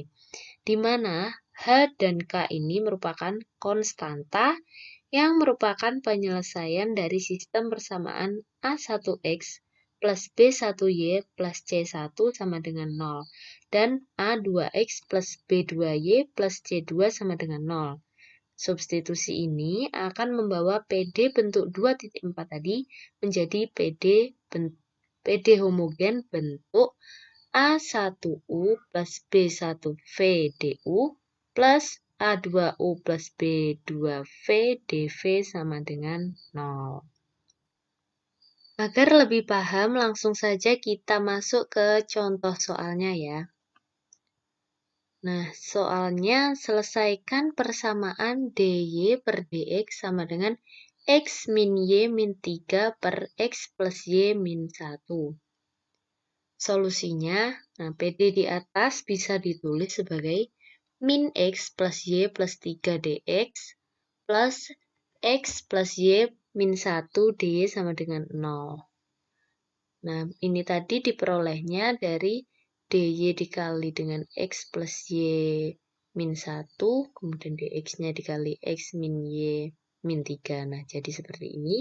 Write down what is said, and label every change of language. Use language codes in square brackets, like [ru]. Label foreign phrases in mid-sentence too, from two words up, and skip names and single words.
[id] Di mana H dan K ini merupakan konstanta yang merupakan penyelesaian dari sistem persamaan A1X plus B1Y plus C1 sama dengan 0 dan A2X plus B2Y plus C2 sama dengan 0. Substitusi ini akan membawa PD bentuk 2.4 tadi menjadi PD homogen bentuk A1U plus B1V DU plus A2U plus B2V DV sama dengan 0. Agar lebih paham, langsung saja kita masuk ke contoh soalnya ya. Nah, soalnya selesaikan persamaan DY per DX sama dengan X min Y min 3 per X plus Y min 1. Solusinya, nah PD di atas bisa ditulis sebagai min X plus Y plus 3 DX plus X plus Y min 1 DY sama dengan 0. Nah, ini tadi diperolehnya dari DY dikali dengan X plus Y min 1, kemudian DX-nya dikali X min Y min 3. Nah, jadi seperti ini.